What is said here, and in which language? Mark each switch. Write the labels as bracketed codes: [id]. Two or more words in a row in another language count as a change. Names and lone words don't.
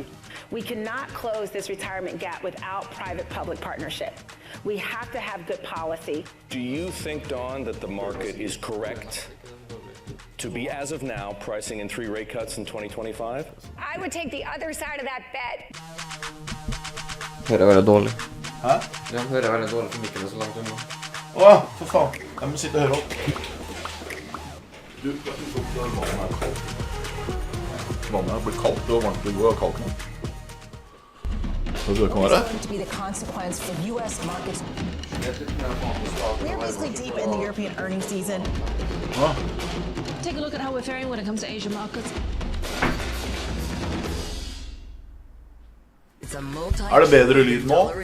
[en] We cannot close this retirement gap without private-public partnership. We have to have good policy. Do you think, Dawn, that the market is correct to be, as of now, pricing in 3 rate cuts in 2025? I would take the other side of that bet. [no] Hører veldig dårlig. Hæ? Ja, hører veldig dårlig for Mikkel er så langt unna. Åh, for faen. Jeg må sitte og høre opp. Du, vannet er kaldt. Vannet er blitt kaldt, det var varmt i går, og kaldt nå. Det kan være. [en] To be the consequence for U.S. markets. We're basically deep in the European earnings season. Take a look at how we're faring when it comes to Asian markets. It's a multi-billion-dollar